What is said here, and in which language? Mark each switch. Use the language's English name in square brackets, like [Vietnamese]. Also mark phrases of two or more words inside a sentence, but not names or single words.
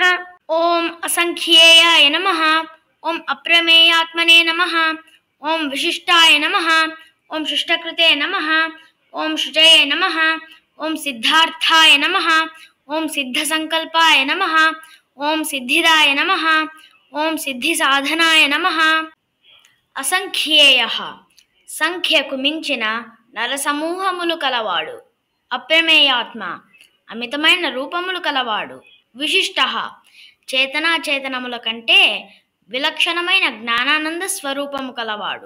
[Sanskrit] ओम असंख्येयाय नमः। ओम अप्रमेयात्मने नमः। ओम विशिष्टाय नमः। ओम शिष्टकृते नमः। ओम शुचये नमः। ओम सिद्धार्थाय नमः। ओम सिद्धसंकल्पाय नमः। ओम सिद्धिदाय नमः। ओम सिद्धिसाधनाय नमः। [Telugu] అసంఖ్యేయః సంఖ్యకు మించిన నరసమూహములు కలవాడు. అప్రమేయాత్మ అమితమైన రూపములు కలవాడు. విశిష్టః చేతనాచేతనముల కంటే విలక్షణమైన జ్ఞానానంద స్వరూపము కలవాడు.